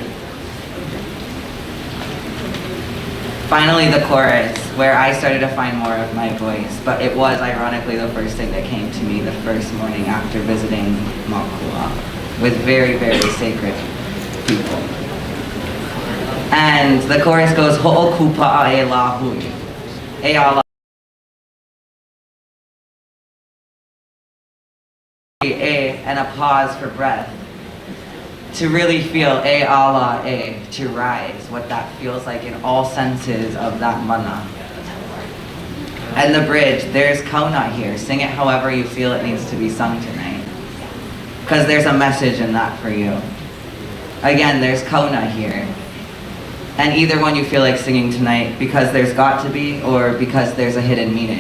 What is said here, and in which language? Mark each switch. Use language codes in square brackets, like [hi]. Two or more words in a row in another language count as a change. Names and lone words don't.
[en] Finally, the chorus, where I started to find more of my voice, but it was ironically the first thing that came to me the first morning after visiting Mākua with very, very sacred people. And the chorus goes, [haw] ho'okupa'a e la hui, e ala [en] and a pause for breath. To really feel [haw] e ala e, [en] to rise, what that feels like in all senses of that mana. And the bridge, there's kauna here. Sing it however you feel it needs to be sung tonight. Because there's a message in that for you. Again, there's kauna here. And either one you feel like singing tonight, because there's got to be, or because there's a hidden meaning.